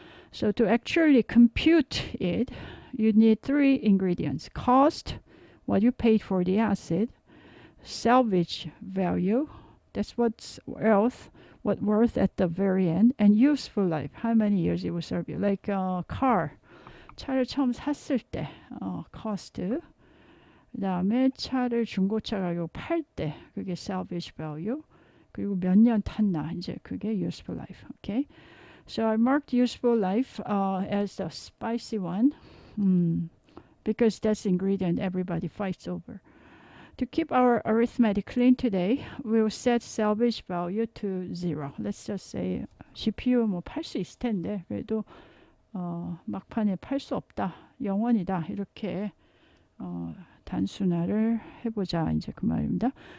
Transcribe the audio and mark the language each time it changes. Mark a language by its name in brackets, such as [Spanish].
[English] So to actually compute it, you need 3 ingredients. Cost, what you paid for the asset. Salvage value, that's what's worth at the very end. And useful life, how many years it will serve you. Like a car. [Korean] 차를 처음 샀을 때 cost, 그 다음에 차를 중고차 가격 팔 때 그게 salvage value, 그리고 몇 년 탔나 이제 그게 useful life. [English] Okay, so I marked useful life as the spicy one because that's the ingredient everybody fights over. To keep our arithmetic clean today, we'll set salvage value to 0. Let's just say [Korean] GPU 뭐 팔 수 있을 텐데 그래도 막판에 팔 수 없다, 영원이다 이렇게 단순화를 해보자 이제 그 말입니다.